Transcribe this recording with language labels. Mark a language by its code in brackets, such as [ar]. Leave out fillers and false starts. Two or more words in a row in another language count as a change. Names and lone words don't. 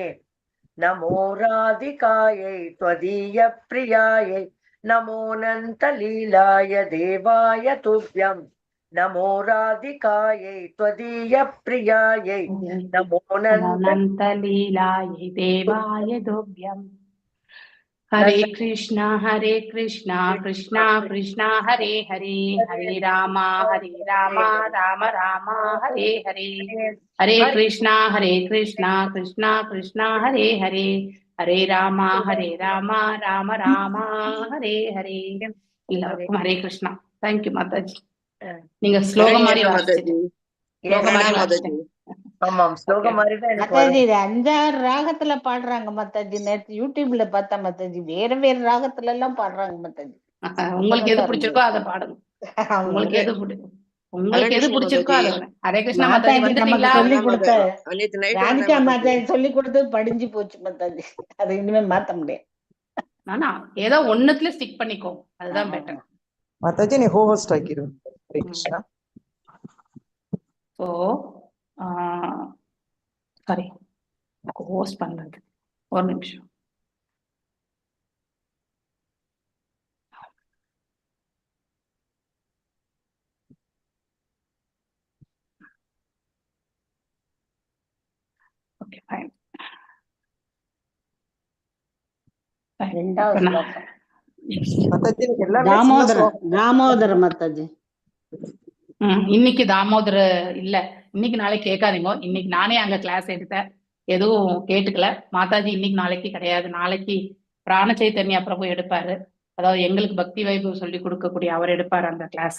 [sa] नमो राधिकायै त्वदीय प्रियायै नमोऽनन्तलीलाय देवाय तुभ्यं। नमो राधिकायै त्वदीय प्रियायै नमोऽनन्तलीलायै देवाय तुभ्यं। हरे कृष्णा कृष्ण कृष्ण हरे हरे, हरे राम राम राम हरे हरे, हरे कृष्णा कृष्ण कृष्ण हरे हरे, हरे राम राम राम हरे हरे। [ta] எல்லாருக்கும் [sa] हरे कृष्ण. [ta] தேங்க்யூ மாதாஜி. நீங்க ஸ்லோகம் மாதிரி ஆமாம், ஸ்லோகம் மாதிரி தான் மாதாஜி. 5-6 ராகத்துல பாடுறாங்க மாதாஜி. நேத்து யூடியூப்ல பார்த்தா மாதாஜி, வேற வேற ராகத்துல எல்லாம் பாடுறாங்க மாதாஜி. உங்களுக்கு எது பிடிச்சிருக்கோ அதை பாடுங்க, உங்களுக்கு எது பிடிக்கும். உங்களுக்கு எது கிருஷ்ண பிடிச்சிருக்கோ மாதாஜி. அது. [sa] हरे कृष्ण [ta] மாதாஜி, மாதாஜி நமக்கு வந்துட்டீங்களா? சொல்லி அதான் கொடுத்த நேத்து நைட் ராதிகா வந்தேன் மாதாஜி. மாதாஜி சொல்லி கொடுத்து படிஞ்சு போச்சு மாதாஜி. அது இனிமே மாத்த முடியாது. ஆனா ஏதோ ஒண்ணுத்துல ஸ்டிக் பண்ணிக்கோ, அதுதான் பெட்டர். [kn] ಮಾತಾಜಿ ನೀವು ಹೋಸ್ಟ್ ಆಗಿರು. [sa] हरे कृष्ण. [ta] ஸோ சாரி, ஹோஸ்ட் பண்றது ஒரு நிமிஷம். [en] okay fine. [ta] ரெண்டாவது ஸ்லோகம் மாதாஜி எல்லாமே தாமோதர தாமோதர மாதாஜி. இன்னைக்கு தாமோதர இல்ல, இன்னைக்கு நாளைக்கு கேட்காதீங்க. இன்னைக்கு நானே அங்க கிளாஸ் எடுத்தேன், எதுவும் கேட்டுக்கல. மாதாஜி இன்னைக்கு நாளைக்கு கிடையாது. நாளைக்கு பிராண சைத்தன்யா பிரபு எடுப்பாரு. அதாவது எங்களுக்கு பக்தி வைபவ் சொல்லி கொடுக்கக்கூடிய அவர் எடுப்பாரு அந்த கிளாஸ்.